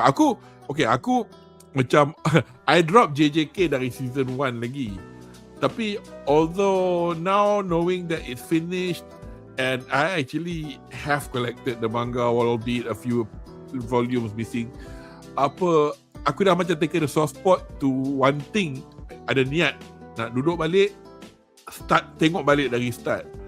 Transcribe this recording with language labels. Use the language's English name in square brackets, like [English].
[Malay] Aku macam [English] I drop [Malay] JJK dari Season 1 lagi. [English] Tapi although now knowing that it's finished and I actually have collected the manga, albeit a few volumes missing, [Malay] aku dah macam [English] take a soft spot to one thing. [Malay] Ada niat nak duduk balik, tengok balik dari start.